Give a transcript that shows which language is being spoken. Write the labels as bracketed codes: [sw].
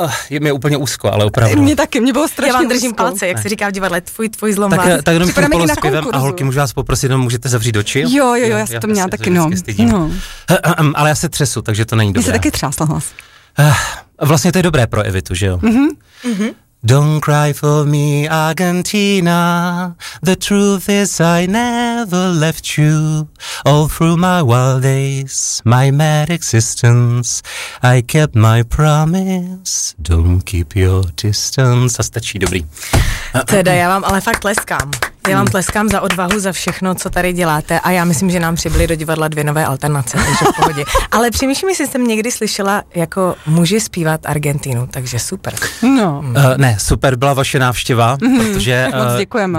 [cs] Je mi úplně úzko, ale opravdu. Mě taky, mě bylo strašně. Já vám držím úzko. Palce, jak ne. Se říká v divadle, tvůj zlom. Tak jenom tím polospěvem a holky, můžu vás poprosit, jenom můžete zavřít oči? Jo, já jsem to měla taky, no. Ale já se třesu, takže to není dobré. Mě se taky třásla hlas. Vlastně to je dobré pro Evitu, že jo? [en] Don't cry for me, Argentina, the truth is I never left you. All through my wild days, my mad existence, I kept my promise, don't keep your distance. [cs] A stačí, dobrý. Teda já vám ale fakt leskám. Já vám tleskám za odvahu, za všechno, co tady děláte, a já myslím, že nám přibyly do divadla dvě nové alternace, takže v pohodě. Ale přemýšlím, jestli jsem někdy slyšela, jako muži zpívat Argentinu, takže super. No. Ne, super byla vaše návštěva, protože moc děkujeme.